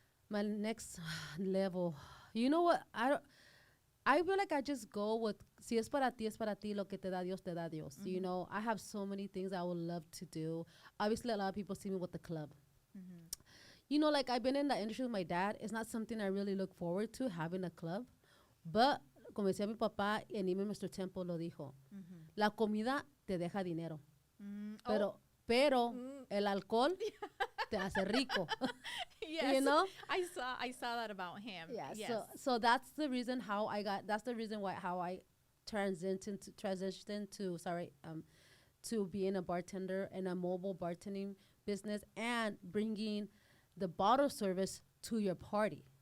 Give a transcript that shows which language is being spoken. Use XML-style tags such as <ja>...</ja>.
<en>My next level. You know what? I feel like I just go with,</en> <es>si es para ti, lo que te da Dios,</es> <en>te da Dios. Mm-hmm. You know, I have so many things I would love to do. Obviously, a lot of people see me with the club. Mm-hmm. You know, like I've been in the industry with my dad. It's not something I really look forward to, having a club.</en> <es>But, como decía mi papá,</es> <en>and even Mr. Temple</en> <es>lo dijo, la comida te deja dinero. Pero el alcohol te hace rico.</es> <en>Yes. You know? I saw that about him. Yeah. Yes. So that's the reason that's the reason why how I transitioned to being a bartender and a mobile bartending business and bringing the bottle service to your party.</en>